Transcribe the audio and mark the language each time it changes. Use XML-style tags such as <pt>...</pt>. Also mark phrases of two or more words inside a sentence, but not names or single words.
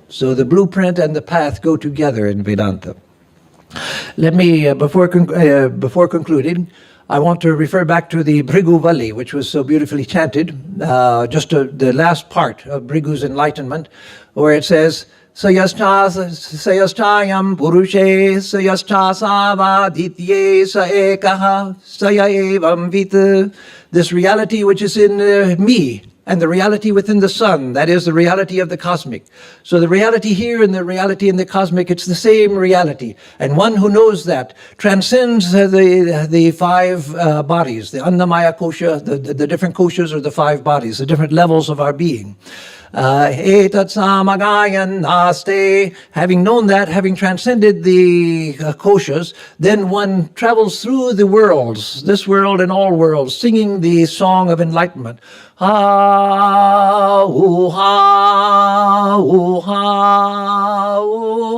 <en>So the blueprint and the path go together in Vedanta. Let me, before concluding, I want to refer back to the Bhrigu Valli, which was so beautifully chanted, just the last part of Bhrigu's enlightenment, where it says,</en> <sa>sayastayam purushe sayastasavaditye sa ekaha sayaevam vit.</sa> <en>This reality which is in me and the reality within the sun, that is the reality of the cosmic. So the reality here and the reality in the cosmic, it's the same reality. And one who knows that transcends the five bodies, the</en> <sa>Annamaya kosha,</sa> <en>the different koshas or the five bodies, the different levels of our being.</en> <sa>Etat samagayan naste.</sa> <en>Having known that, having transcended the koshas, then one travels through the worlds, this world and all worlds, singing the song of enlightenment. Ha, ooh, ha, ooh, ha, ooh.</en>